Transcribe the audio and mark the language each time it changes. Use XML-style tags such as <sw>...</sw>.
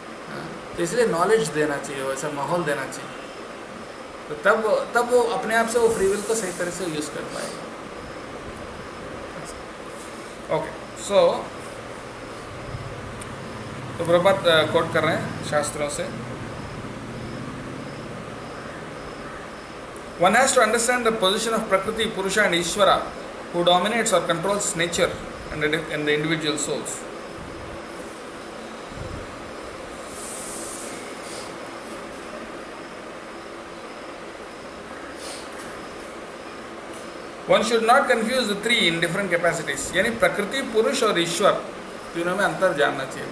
<hi>हाँ, तो इसलिए नॉलेज देना चाहिए, वैसा माहौल देना चाहिए, तो तब वो अपने आप से वो फ्री विल को सही तरह से यूज़ कर पाएगा। ओके, सो तो प्रभात कोट कर रहे हैं शास्त्रों से।</hi> <en>One has to understand the position of Prakriti, Purusha and Ishvara, who dominates or controls nature and the individual souls. One should not confuse the three in different capacities.</en> <hi>यानी प्रकृति, पुरुष और ईश्वर तीनों में अंतर जानना चाहिए।</hi>